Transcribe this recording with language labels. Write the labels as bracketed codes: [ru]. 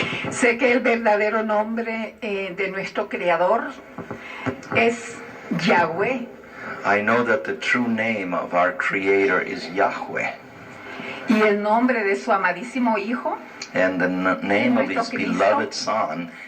[es] Sé que el verdadero nombre de nuestro Creador es Yahweh. [en] I know that the true name of our Creator is Yahweh. [es] Y el nombre de su amadísimo Hijo, [en] and the name of His beloved Son